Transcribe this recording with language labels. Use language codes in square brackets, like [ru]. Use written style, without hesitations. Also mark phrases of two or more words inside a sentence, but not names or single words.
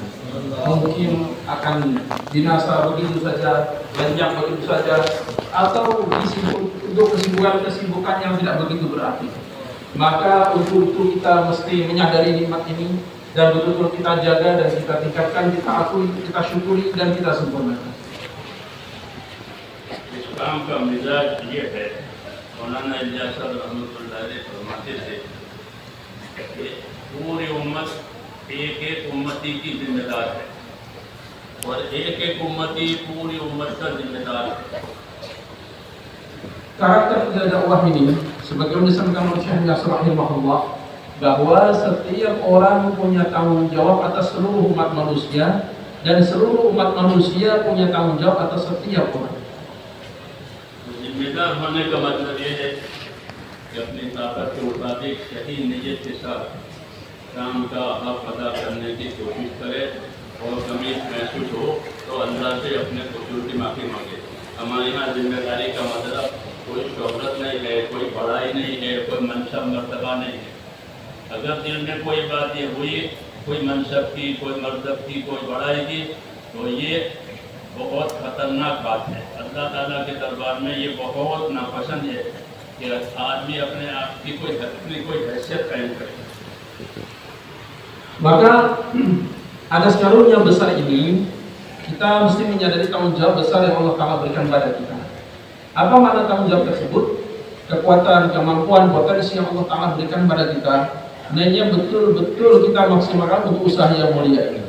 [id] Mungkin akan binasa begitu saja, lenyap begitu saja, atau untuk kesibukan yang tidak begitu berarti. Maka untuk itu kita mesti menyadari nikmat ini dan betul-betul kita jaga dan kita tingkatkan, kita akui, kita syukuri dan kita sempurnakan. [ur] کام کا مزاج یہ ہے، مولانا الیاس صاحب [ar] رحمة الله عليه [ur] فرماتے تھے کہ پوری امت ایک ایک امتی کی ذمہ دار ہے اور ایک ایک امتی پوری امت کا ذمہ دار ہے. [id] Karakter dakwah ini sebagaimana disampaikan oleh Syekh Yasir rahimahullah, bahwa setiap orang punya tanggung jawab atas seluruh umat manusia dan seluruh umat manusia punya tanggung jawab atas setiap orang. [ur] ذمہ دار ہونے کا مطلب یہ ہے کہ اپنی طاقت کے مطابق صحیح نیت کے ساتھ کام کا حق ادا کرنے کی کوشش کرے اور کمی محسوس ہو تو اللہ سے اپنے قصور کی معافی مانگے. ہمارے یہاں ذمہ داری کا مطلب کوئی شہرت نہیں ہے، کوئی بڑائی نہیں ہے، کوئی منصب مرتبہ نہیں ہے. اگر دل میں کوئی بات یہ ہوئی، کوئی منصب کی، کوئی مرتب کی، کوئی بڑائی کی، تو یہ بہت خطرناک بات ہے. اللہ تعالیٰ کے دربار میں یہ بہت ناپسند ہے کہ آدمی اپنے آپ کی اپنی کوئی حیثیت قائم کرے. [id] Maka atas karunia besar ini kita mesti menyadari tanggung jawab besar yang [ar] الله تعالى [id] berikan pada kita. Apa makna tanggung jawab tersebut? Kekuatan, kemampuan, potensi yang [ar] الله تعالى [id] berikan pada kita, hanya betul-betul kita maksimalkan untuk usaha yang mulia ini.